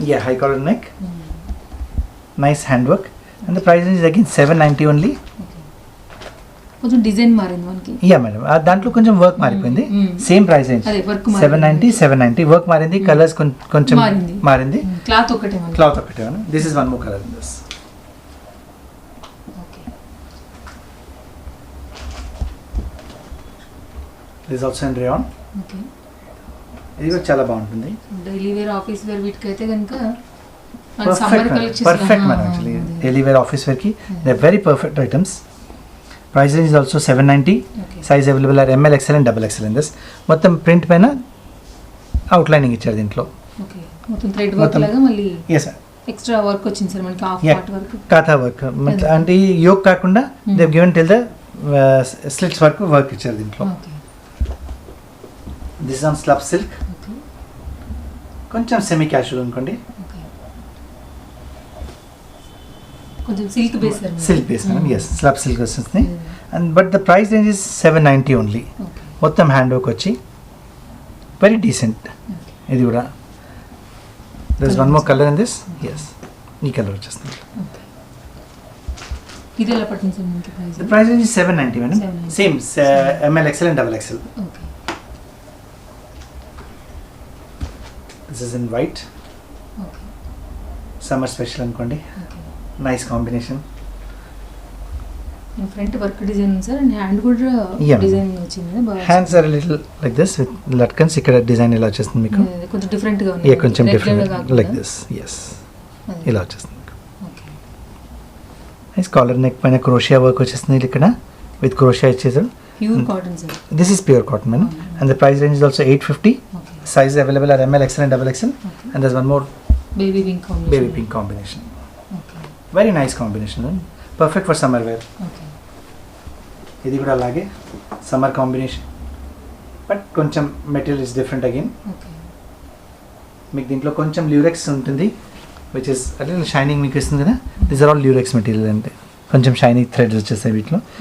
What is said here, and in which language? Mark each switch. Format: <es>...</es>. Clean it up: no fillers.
<en>Yeah, high collar neck, nice handwork. And the price range is again 790 only.</en> <te>Okay కొంచెం design మారింది మనకి.</te> <en>Yeah madam,</en> <te>దాంట్లో కొంచెం work మారిపోయింది.</te> <en>Same price range,</en> <te>అదే వర్క్ 790 వర్క్ మారింది, కలర్స్ కొంచెం మారింది, క్లాత్ ఒకటే మనకి. క్లాత్ ఒకటే.</te> <en>This is one more color in this. Okay This is also in rayon. Okay</en> <te>ఇది కూడా చాలా బాగుంటుంది. డైలీ వేర్ ఆఫీస్ వేర్ వీటికైతే కనుక</te> <en>Perfect madam, actually daily wear office wear ki they're very perfect items. Price range is also 790. Okay Size available are ML, XL and XXL in this.</en> <te>మొత్తం print పైన outlining ఇచ్చారు దీంట్లో. Okay మొత్తం thread work మొత్తం. లాగా మళ్ళీ</te> <en>yes</en> <te>extra work వచ్చింది sir మనకి half</te> <en>Yeah. Part work.</en> <te>Kantha work అంటే ఈ యోక్ కాకుండా</te> <en>they given till the slits</en> <te>work ఇచ్చారు దీంట్లో.</te> <en>okay this on slub silk, okay</en> <te>కొంచెం సెమీ క్యాషువల్ అనుకోండి. ఓకే కొంచెం silk base sir</te> <en>Silk base madam. Yes, slub silk</en> <te>వస్తుంది.</te> <en>And but the price range is 790 only. Okay</en> <te>మొత్తం hand work వచ్చి very decent.</te> <en>okay</en> <te>ఇది కూడా</te> <en>There is one more colour in this. Yes,</en> <te>ఈ colour వచ్చేస్తుంది. Okay ఇది ఎలా పడుతుంది సార్ మనకి price?</te> <en>The price range is 790 madam. 790. Same ML, XL and XXL. Okay This is in white. Okay Summer special అనుకోండి. Okay Nice combination.</en> <te>Front work design ఉంది sir and hand కూడా</te> <en>Yeah.</en> <te>Design వచ్చింది బాగా.</te> <en>Hands are a little like this with latkans.</en> <te>ఇక్కడ design ఇలా వచ్చేస్తుంది మీకు. అదే, కొంచెం డిఫరెంట్ గా ఉంది.</te> <en>Yeah, కొంచెం Regular different</en> <te>గా కాకుండా.</te> <en>like this. Yes,</en> <te>అదే. ఇలా వచ్చేస్తుంది మీకు.</te> <en>okay Nice collar neck</en> <te>పైన క్రోషియా వర్క్ వచ్చేస్తుంది ఇక్కడ with క్రోషియా ఇచ్చేసారు. Pure cotton sir.</te> <en>This is pure cotton madam. And the price range is also 850. Okay Size available are ML, XL and XXL. Okay And there's one more baby pink combination. baby pink combination. Okay Very nice combination. Perfect for summer wear. Okay</en> <te>ఇది కూడా అలాగే summer combination, but కొంచెం material is different again.</te> <en>okay</en> <te>మీకు దీంట్లో కొంచెం Lurex ఉంటుంది which is అట్లా shining మీకు ఇస్తుంది కదా. This are all Lurex material అంటే కొంచెం షైనింగ్ థ్రెడ్స్ వచ్చేస్తాయి వీటిలో.</te>